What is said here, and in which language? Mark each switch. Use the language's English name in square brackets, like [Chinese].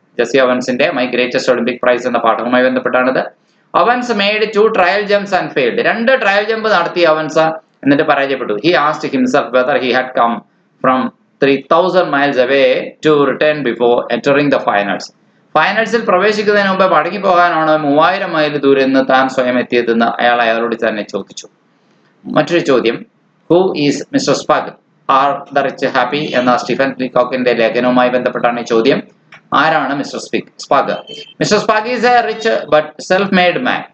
[Malayalam] Jessy അവൻസിന്റെ my greatest Olympic price എന്ന പാഠവുമായി ബന്ധപ്പെട്ടാണിത്. [English] Owens made 2 trial jumps and failed. [Malayalam] 2 trial jump നടത്തി അവൻസ്, എന്നിട്ട് പരാജയപ്പെട്ടു. [English] He asked himself whether he had come from 3000 miles away to return before entering the finals. [Malayalam] ഫൈനൽസിൽ പ്രവേശിക്കുന്നതിന് മുമ്പ് മടങ്ങി പോകാനാണോ 3000 mile ദൂരെ നിന്ന് താൻ സ്വയം എത്തിയതെന്ന് അയാളോട് തന്നെ ചോദിച്ചു. മറ്റൊരു ചോദ്യം, [English] who is Mr Spug, [Malayalam] are the rich happy എന്ന സ്റ്റീഫൻ പീകോക്കിന്റെ ലേഖനവുമായി ബന്ധപ്പെട്ടാണ് ഈ ചോദ്യം. ആരാണ് mister സ്പഗ്? [English] Mr Spug is a rich but self made man.